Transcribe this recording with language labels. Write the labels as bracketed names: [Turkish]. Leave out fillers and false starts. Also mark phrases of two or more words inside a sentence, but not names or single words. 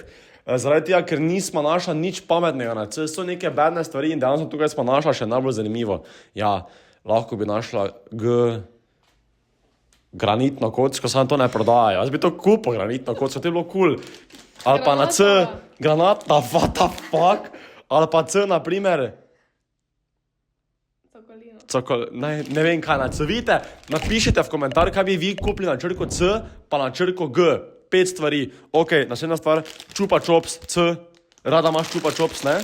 [Slovenian] Zaradi tega, ker nismo našla nič pametnega na C, so neke bedne stvari in dejansko tukaj smo našla še najbolj zanimivo. Ja, lahko bi našla G, granitno kocko, samo to ne prodajajo. Jaz bi to kupil, granitno kocko, to je bilo cool. Ali pa na C, granata, [English] what the fuck? [Slovenian] Ali pa C, na primer, ne vem kaj na C. Vidite, napišite v komentar, kaj bi vi kupili na črko C, pa na črko G. 5 stvari. Ok, naslednja stvar, čupa čops, C. Rada imaš čupa čops, ne?